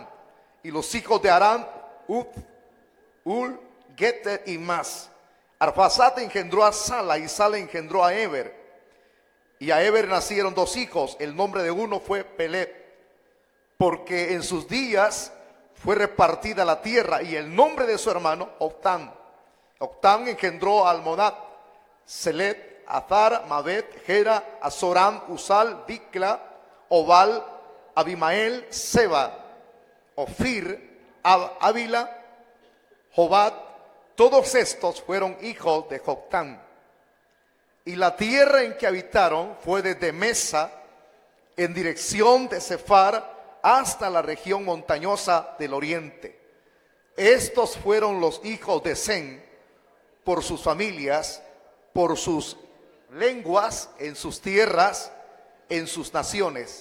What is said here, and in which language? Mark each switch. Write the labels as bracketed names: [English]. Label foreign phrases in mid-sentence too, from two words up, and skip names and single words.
[Spanish] Y los hijos de Aram: Ud, Ul, Geter y Mas. Arphaxad engendró a Sala y Sala engendró a Eber. Y a Eber nacieron dos hijos. El nombre de uno fue Pelet, porque en sus días fue repartida la tierra. Y el nombre de su hermano, Octán. Octán engendró a Almonad, Selet, Azar, Mabet, Gera, Azoram, Usal, Dicla, Obal, Abimael, Seba, Ofir, Ávila, Jobat. Todos estos fueron hijos de Joctán. Y la tierra en que habitaron fue desde Mesa en dirección de Sefar hasta la región montañosa del oriente. Estos fueron los hijos de Sem por sus familias, por sus lenguas, en sus tierras, en sus naciones.